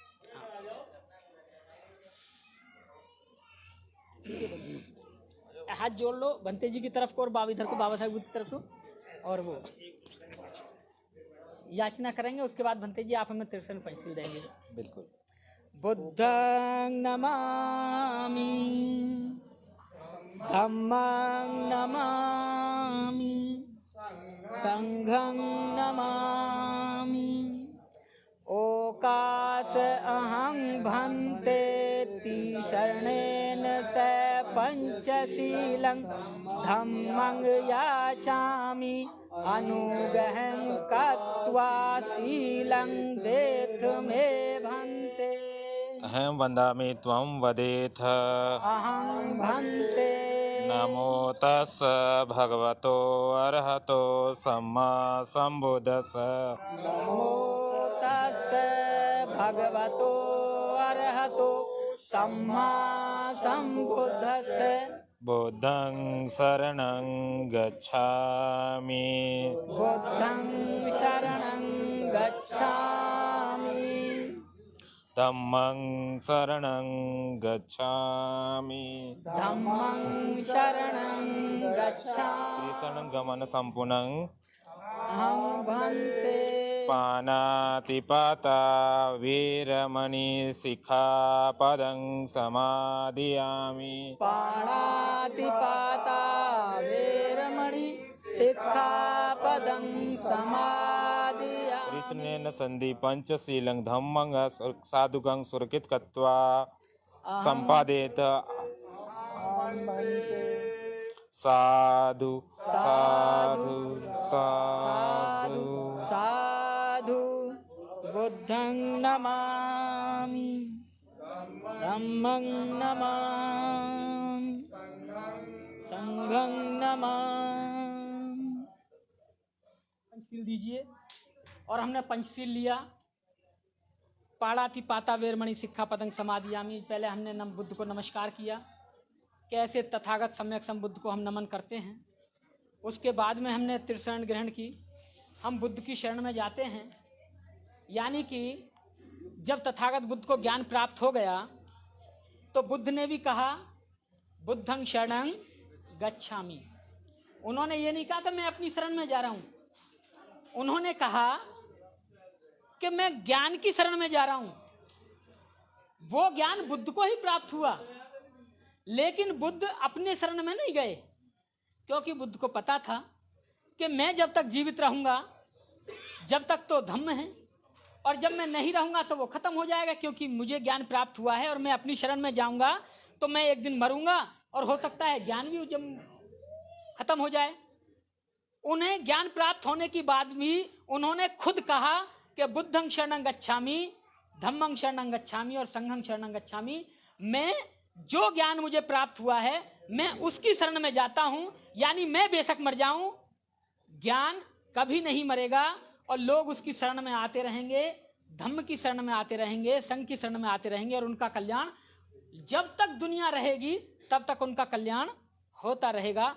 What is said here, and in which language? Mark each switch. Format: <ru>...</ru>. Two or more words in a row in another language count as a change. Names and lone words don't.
<hi>हाथ जोड़ लो बंते जी की तरफ को और बाबा इधर को, बाबा साहब बुद्ध की तरफ से, और वो याचना करेंगे। उसके बाद बंते जी आप हमें त्रिशरण पंचशील देंगे। बिल्कुल।</hi> <pi>बुद्धं नमामि, धम्मं नमामि, संघं नमामि, ओकास अहं भन्तेति शरणेन स पंचशीलं, धम्मं याचामि अनुगहं कत्वा शीलं देथ मे भन्ते। अहं वदामि त्वं वदेथ। अहं भन्ते। नमो तस् भगवतो अरहतो सम्मा सम्बुद्धस्स। नमो तस् भगवतो अरहतो सम्मा सम्बुद्धस्स। बुद्धं शरणं गच्छामि। बुद्धं शरणं गच्छामि। धम्मं शरणं गच्छामि। धम्मं शरणं गच्छामि। त्रिशरणं गमन संपूर्णं अहं भन्ते। पानातिपाता वीरमणि सिक्खापदं समादियामि। पाणातिपाता वेरमणि सिक्खापदं समादियामि। कृष्णेन सन्धि पंचशीलं धम्मं साधुगं सुरक्षित कृत्वा संपादेत। साधु साधु साधु साधु। बुद्धं नमामि, धम्मं नमामि, संघं नमामि।</pi> <hi>पंचशील दीजिए। और हमने पंचशील लिया।</hi> <pi>पाणातिपाता वेरमणि सिक्खापदं समादियामि।</pi> <hi>पहले हमने बुद्ध को नमस्कार किया, कैसे तथागत सम्यक सम बुद्ध को हम नमन करते हैं। उसके बाद में हमने त्रिशरण ग्रहण की। हम बुद्ध की शरण में जाते हैं, यानी कि जब तथागत बुद्ध को ज्ञान प्राप्त हो गया तो बुद्ध ने भी कहा</hi> <pi>बुद्धं शरणं गच्छामि।</pi> <hi>उन्होंने ये नहीं कहा कि मैं अपनी शरण में जा रहा हूँ, उन्होंने कहा कि मैं ज्ञान की शरण में जा रहा हूँ। वो ज्ञान बुद्ध को ही प्राप्त हुआ, लेकिन बुद्ध अपने शरण में नहीं गए, क्योंकि बुद्ध को पता था कि मैं जब तक जीवित रहूंगा जब तक तो धम्म है, और जब मैं नहीं रहूंगा तो वो खत्म हो जाएगा, क्योंकि मुझे ज्ञान प्राप्त हुआ है और मैं अपनी शरण में जाऊंगा तो मैं एक दिन मरूंगा और हो सकता है ज्ञान भी जब खत्म हो जाए। उन्हें ज्ञान प्राप्त होने के बाद भी उन्होंने खुद कहा कि</hi> <pi>बुद्धं शरणं गच्छामि, धम्मं शरणं गच्छामि</pi> <hi>और</hi> <pi>संघं शरणं गच्छामि।</pi> <hi>मैं जो ज्ञान मुझे प्राप्त हुआ है मैं उसकी शरण में जाता हूं, यानी मैं बेशक मर जाऊं, ज्ञान कभी नहीं मरेगा और लोग उसकी शरण में आते रहेंगे, धम्म की शरण में आते रहेंगे, संघ की शरण में आते रहेंगे और उनका कल्याण जब तक दुनिया रहेगी तब तक उनका कल्याण होता रहेगा।</hi>